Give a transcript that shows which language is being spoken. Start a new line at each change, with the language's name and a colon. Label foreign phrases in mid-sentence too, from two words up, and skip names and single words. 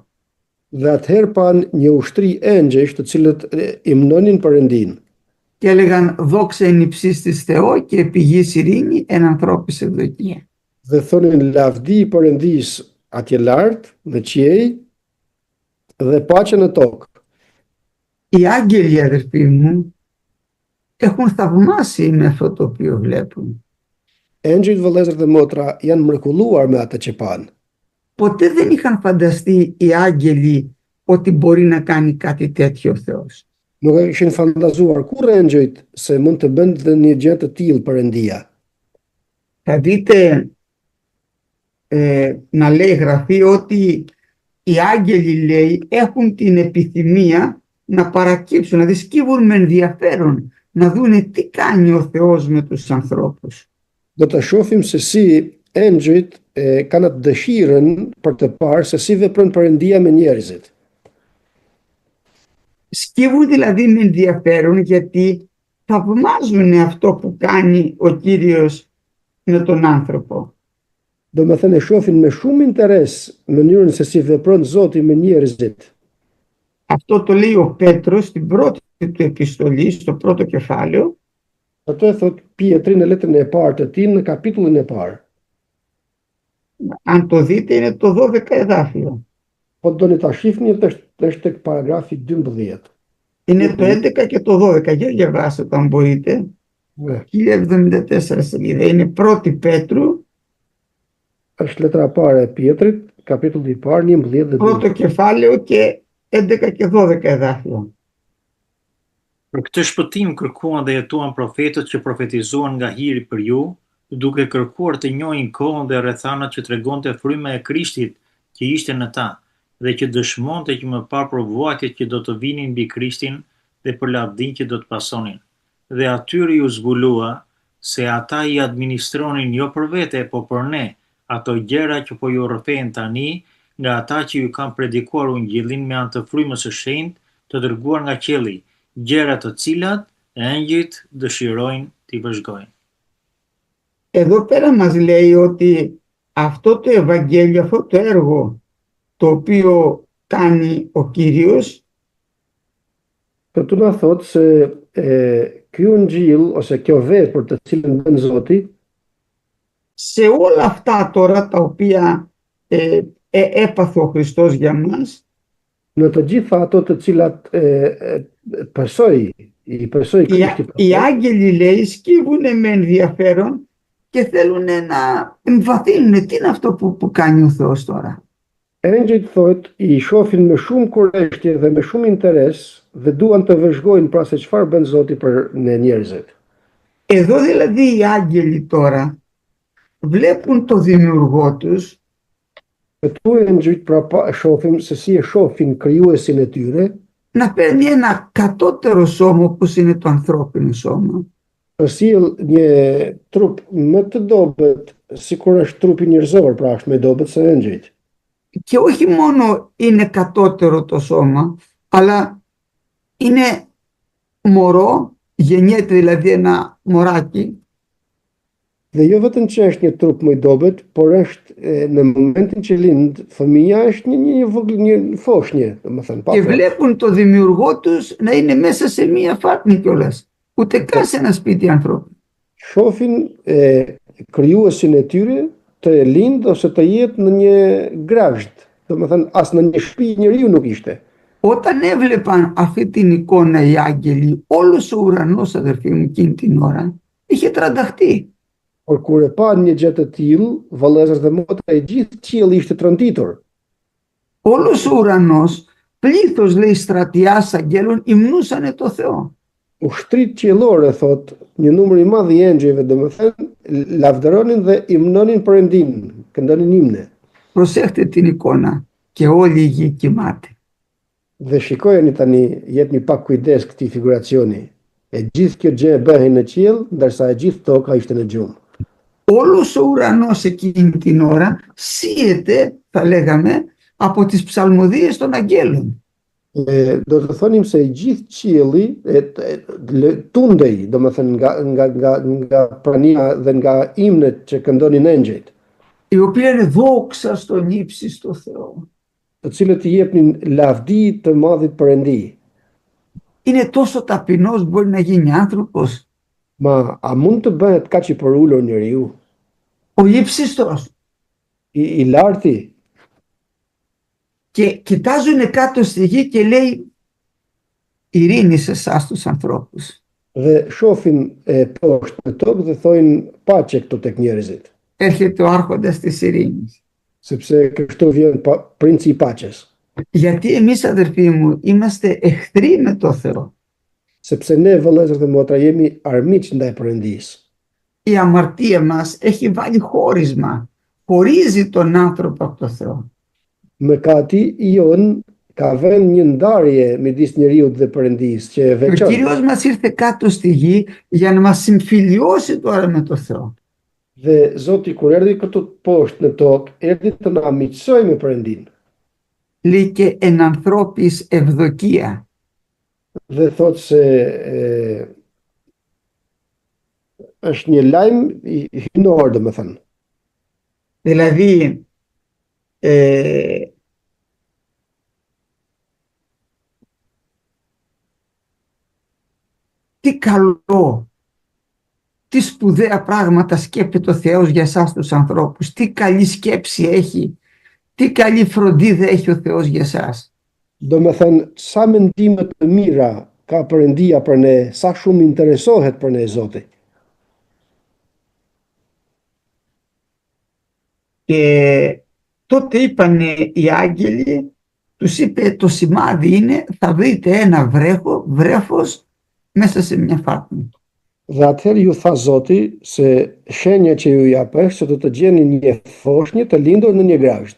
Albanian: Dhe atëherë pan një ushtri engjësh të cilët imnonin Perëndin.
Greek: και έλεγαν δόξα εν υψίστης Θεό και επί γης ειρήνη εν ανθρώπης ευδοκία.
Albanian: Dhe thonin lavdi i Perëndis atje lart në qiej dhe paqe në tokë.
Greek: Οι άγγελοι, αδερφοί μου, έχουν θαυμάσει με αυτό το οποίο βλέπουν.
Albanian: Engjëjt, vëllezër dhe motra, janë mrekulluar me atë që panë.
Greek: Ποτέ δεν είχαν φανταστεί οι άγγελοι ότι μπορεί να κάνει κάτι τέτοιο ο Θεός.
Albanian: Nuk e kishin fantazuar kurrë engjëjt se mund të bënte një gjë të tillë Perëndia.
Greek: Θα δείτε να λέει γραφή ότι οι άγγελοι, λέει, έχουν την επιθυμία να παρακύψουν, να δισκύβουν με ενδιαφέρον, να δούνε τι κάνει ο Θεός με τους ανθρώπους.
Albanian: Do të shohim se si engjëjt kanë atë dëshirën për të parë se si vepron Perëndia me njerëzit.
Greek: Σκύβουν δηλαδή με ενδιαφέρον γιατί θαυμάζουν αυτό που κάνει ο Κύριος με τον άνθρωπο.
Albanian: Do me thënë e shohin me shumë interes mënyrën se si vepron Zoti me njerëzit.
Greek: Αυτό το λέει ο Πέτρος στην πρώτη του επιστολή, στο πρώτο κεφάλαιο.
Albanian: Ato e thot Pietri në letrën e parë të tij në kapitullin e parë.
Greek: Αν το δείτε είναι το 12 εδάφιο.
Albanian: Po doni ta shihni është tek paragrafi 12.
Greek: Είναι το 11 και το 12. Για διαβάστε το αν μπορείτε. 1074 σελίδα. Είναι πρώτη Πέτρου.
Albanian: Është letra e parë e Pietrit, kapitulli i parë, 11 dhe 12.
Greek: Πρώτο κεφάλαιο και 11 και 12 εδάφιο.
Albanian: Për këtë shpëtim kërkuan dhe jetuan profetët që profetizuan nga hiri për ju, duke kërkuar të njohin kohën dhe rrethanat që tregonte fryma e Krishtit që ishte në ta, dhe që dëshmonte që më parë provuakjet që do të vinin mbi Krishtin dhe për lavdin që do të pasonin. Dhe atyre ju zbulua se ata i administronin jo për vete, po për ne, ato gjëra që po ju rrëfejnë tani nga ata që ju kanë predikuar ungjillin me anë të frymës së shenjtë të dërguar nga qielli, gjëra të cilat engjëjt dëshirojnë t'i vëzhgojnë.
Greek: Εδώ πέρα μας λέει ότι αυτό το Ευαγγέλιο, αυτό το έργο το οποίο κάνει ο Κύριος,
Albanian: Këtu na thot se ky ungjill ose kjo vepër të cilën bën Zoti,
Greek: σε όλα αυτά τώρα τα οποία έπαθε ο Χριστός για μας,
Albanian: në të gjitha ato të cilat i përsoi Krishti.
Greek: οι άγγελοι, λέει, σκύβουν με ενδιαφέρον και θέλουν να εμβαθύνουν τι είναι αυτό που κάνει ο Θεός τώρα.
Albanian: Engjëjt thot i shohin me shumë kurreshtje dhe me shumë interes dhe duan të vëzhgojnë pra se çfarë bën Zoti për ne njerëzit.
Greek: Εδώ δηλαδή οι άγγελοι τώρα βλέπουν το δημιουργό τους.
Albanian: Këtu engjëjt pra shohim se si e shohin krijuesin e tyre,
Greek: να παίρνει ένα κατώτερο σώμα όπως είναι το ανθρώπινο σώμα.
Albanian: Sjell një trup më të dobët, sikur është trupi njerëzor, pra është më i dobët se engjëjt.
Greek: Και όχι μόνο είναι κατώτερο το σώμα, αλλά είναι μωρό, γεννιέται δηλαδή ένα μωράκι.
Albanian: Dhe jo vetëm që është një trup më i dobët, por është në momentin që lind fëmia është një foshnjë, domethënë pa.
Greek: Και βλέπουν το δημιουργό τους να είναι μέσα σε μία φάτνη κιόλας, ούτε καν σε ένα σπίτι ανθρώπου.
Albanian: Shohin krijuesin e tyre të lind ose të jetë në një grazhd, domethënë as në një shtëpi njeriu nuk ishte.
Greek: Όταν έβλεπαν αυτή την εικόνα οι άγγελοι, όλος ο ουρανός, αδερφοί μου, εκείνη την ώρα, είχε τρανταχτεί.
Albanian: Por kur e pa një gjë të tillë, vëllezër dhe motra, i gjithë qielli ishte tronditur.
Greek: Όλος ο ουρανός, πλήθος, λέει, στρατιάς αγγέλων υμνούσανε το Θεό.
Albanian: Ushtrit qiellore, thot, një numër i madh i engjëjve, domethënë, lavdëronin dhe imnonin Perëndin, këndonin himne. Προσέχτε την εικόνα και όλη η γη κοιμάται. Dhe shikojeni tani, jepni pak kujdes këtij figuracioni. E gjithë kjo gjë e bëhej në qiell, ndërsa e gjithë toka ishte në gjumë.
Greek: Όλος ο ουρανός εκείνη την ώρα σύεται, θα λέγαμε, από τις ψαλμοδίες των αγγέλων.
Albanian: Do të thonim se i gjithë qielli tundej, domethënë nga prania dhe nga imnet që këndonin engjëjt,
Greek: Οι οποίοι είναι δόξα στον ύψιστο Θεό.
Albanian: të cilët i jepnin lavdi të madhit Perëndi.
Greek: είναι τόσο ταπεινός μπορεί να γίνει άνθρωπος?
Albanian: Ma a mund të bëhet kaq i përulur njeriu?
Greek: Ο ύψιστος.
Albanian: I larti?
Greek: Και κοιτάζουν κάτω στη γη και λέει ειρήνη σε εσάς τους ανθρώπους.
Albanian: Dhe shohin poshtë në tokë dhe thojnë paqe këto tek njerëzit.
Greek: Έρχεται ο άρχοντας της ειρήνης.
Albanian: Sepse kështu vjen princi i paqes.
Greek: Γιατί εμείς, αδερφοί μου, είμαστε εχθροί με το Θεό. Sepse ne vëllezër dhe motra jemi armiq ndaj Perëndisë. Η αμαρτία μας έχει βάλει χώρισμα. Χωρίζει τον άνθρωπο από το Θεό.
Albanian: Mëkati jon ka vënë një ndarje midis njeriut dhe Perëndisë që e
Greek: Ο
Albanian: veçon.
Greek: Κύριος μας ήρθε κάτω στη γη για να μας συμφιλιώσει τώρα με το Θεό.
Albanian: Dhe Zoti kur erdhi këtu poshtë në tokë, erdhi të na miqësoj me Perëndin.
Greek: Λέει και εν ανθρώπης ευδοκία.
Albanian: Dhe thotë se është një lajm i hynor, domethënë.
Greek: Δηλαδή τι καλό, τι σπουδαία πράγματα σκέπτεται ο Θεός για εσάς τους ανθρώπους, τι καλή σκέψη έχει, τι καλή φροντίδα έχει ο Θεός για εσάς.
Albanian: Domethënë, sa mendime të mira ka Perëndia për ne, sa shumë interesohet për ne Zoti.
Greek: Και τότε είπανε οι άγγελοι, τους είπε το σημάδι είναι θα βρείτε ένα βρέφος μέσα σε μια φάτνη.
Albanian: Dhe atëherë ju tha Zoti se shenja që ju japë se do të gjeni një foshnjë të lindur në një grasht.